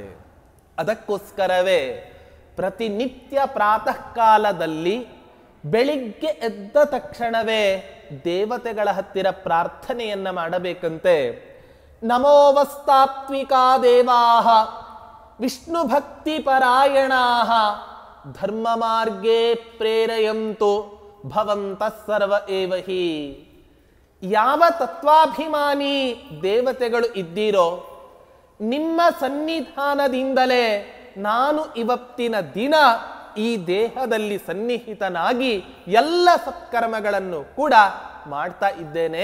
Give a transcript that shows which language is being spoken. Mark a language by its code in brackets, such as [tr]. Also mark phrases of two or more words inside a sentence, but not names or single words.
[kn] ಅದಕ್ಕೋಸ್ಕರವೇ ಪ್ರತಿನಿತ್ಯ ಪ್ರಾತಃ ಕಾಲದಲ್ಲಿ ಬೆಳಿಗ್ಗೆ ಎದ್ದ ತಕ್ಷಣವೇ ದೇವತೆಗಳ ಹತ್ತಿರ ಪ್ರಾರ್ಥನೆಯನ್ನ ಮಾಡಬೇಕಂತೆ. [sa] ನಮೋವಸ್ತಾತ್ವಿಕಾ ದೇವಾಹ ವಿಷ್ಣು ಭಕ್ತಿ ಪರಾಯಣಾಹ ಧರ್ಮ ಮಾರ್ಗೇ ಪ್ರೇರಯಂತು ಭವಂತಃ ಸರ್ವ ಏವ ಹಿ. [kn] ಯಾವ ತತ್ವಾಭಿಮಾನಿ ದೇವತೆಗಳು ಇದ್ದೀರೋ ನಿಮ್ಮ ಸನ್ನಿಧಾನದಿಂದಲೇ ನಾನು ಇವತ್ತಿನ ದಿನ ಈ ದೇಹದಲ್ಲಿ ಸನ್ನಿಹಿತನಾಗಿ ಎಲ್ಲ ಸತ್ಕರ್ಮಗಳನ್ನು ಕೂಡ ಮಾಡ್ತಾ ಇದ್ದೇನೆ.